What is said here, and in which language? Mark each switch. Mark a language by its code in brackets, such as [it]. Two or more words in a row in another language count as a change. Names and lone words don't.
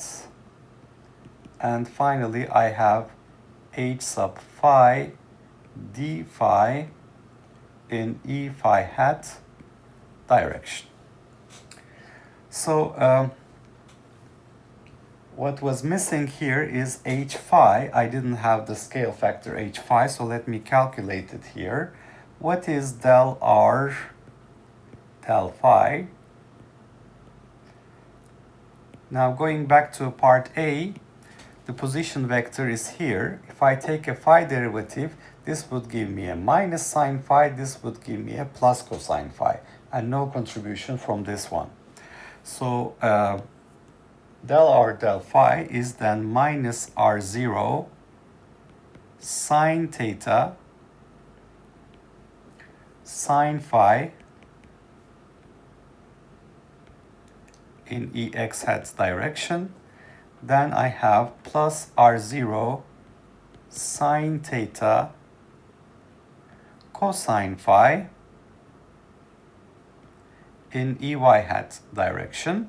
[en] And finally I have h sub phi d phi in E phi hat direction. So what was missing here is h phi. I didn't have the scale factor h phi, so let me calculate it here. What is del r del phi? Now going back to part A, the position vector is here. If I take a phi derivative, this would give me a minus sine phi, this would give me a plus cosine phi, and no contribution from this one. So del r del phi is then minus r0 sine theta sine phi in Ex hat direction. Then I have plus r0 sine theta cosine phi in Ey hat direction.